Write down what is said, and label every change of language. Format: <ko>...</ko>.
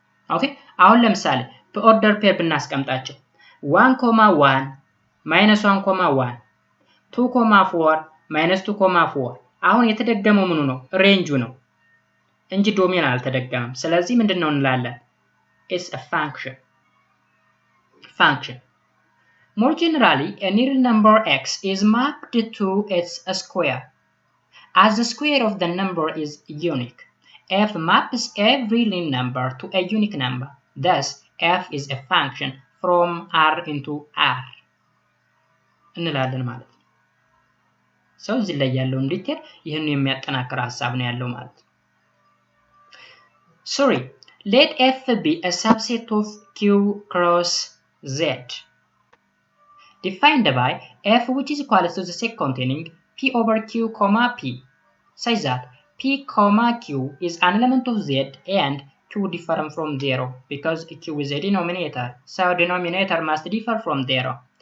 <am>ኦኬ አሁን ለምሳሌ በኦርደር ፔር ብናስቀምጣቸው 1 1 -1 1 2 4 -2 4 አሁን የተደገመው ምኑ ነው ሬንጁ ነው እንጂ ዶሜን አልተደገመም። ስለዚህ ምንድነው እንላለን</am> <en>is a function. More generally, a real number x is mapped to its square. As the square of the number is unique, f maps every real number to a unique number. Thus, f is a function from R into R.</en> <am>እንላለን ማለት ነው። ሰው እዚህ ላይ ያለው ዲቴል ይሄን የሚያጠናክር ሐሳብ ነው ያለው ማለት ነው። Sorry.</am> <en>Let f be a subset of q cross z defined by f which is equal to the set containing p over q comma p such that p comma q is an element of z and q different from 0 because q is a denominator, so denominator must differ from 0.</en>